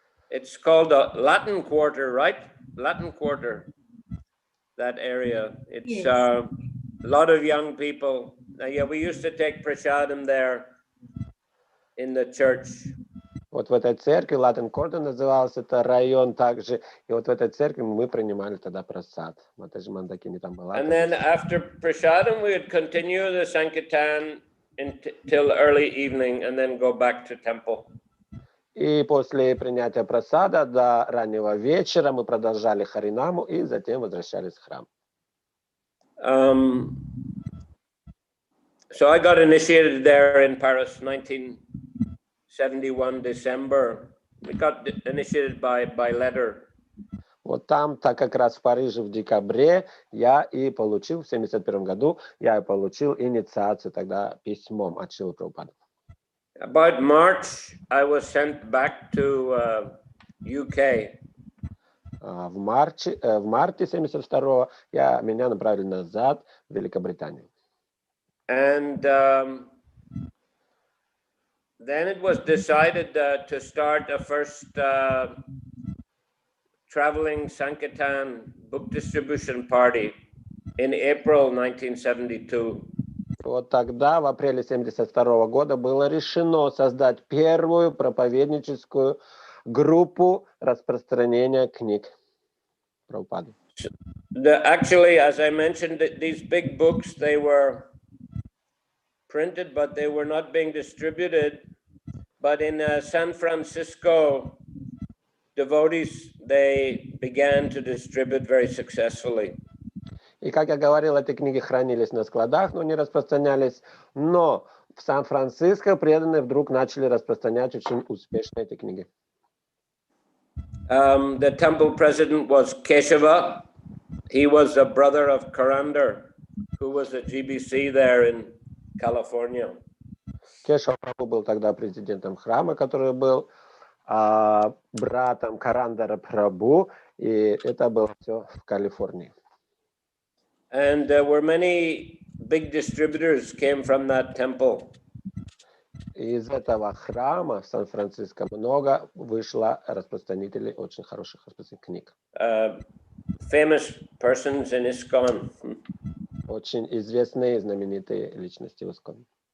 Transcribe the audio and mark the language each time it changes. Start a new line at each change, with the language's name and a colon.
English: It's called a Latin Quarter, right? Latin Quarter, that area. It's Yes. A lot of young people. Yeah, we used to take prasadam there in the church.
Russian: Вот в этой церкви, Латин Кордон назывался, это район также, и вот в этой церкви мы принимали тогда прасад. Матаджи Мандакини там была.
English: And then after prasadam, we would continue the sankirtan until early evening and then go back to temple.
Russian: И после принятия прасада до раннего вечера мы продолжали Харинаму и затем возвращались в храм.
English: So I got initiated there in Paris, 1971 December. We got initiated by letter.
Russian: Вот там, так как раз в Париже в декабре, я и получил, в 1971 году, я получил инициацию тогда письмом от Шрилы Прабхупады.
English: About March, I was sent back to UK.
Russian: В марте 1972 меня направили назад в Великобританию.
English: And then it was decided to start a first traveling Sankirtan book distribution party in April 1972.
Russian: Вот тогда, в апреле 1972 года, было решено создать первую проповедническую группу распространения книг Прабхупады.
English: Actually, as I mentioned, these big books, they were printed, but they were not being distributed. But in San Francisco, devotees, they began to distribute very successfully.
Russian: И, как я говорил, эти книги хранились на складах, но не распространялись. Но в Сан-Франциско преданные вдруг начали распространять очень успешно эти книги.
English: The temple president was Keshava. He was a brother of Karandar, who was a GBC there in California.
Russian: Кешава Прабху был тогда президентом храма, который был братом Карандара Прабху, и это было все в Калифорнии.
English: And there were many big distributors came from that temple.
Russian: Из этого храма в Сан-Франциско много вышло распространителей очень хороших распространителей книг.
English: Famous persons in ISKCON.
Russian: Очень известные, знаменитые личности в ISKCON.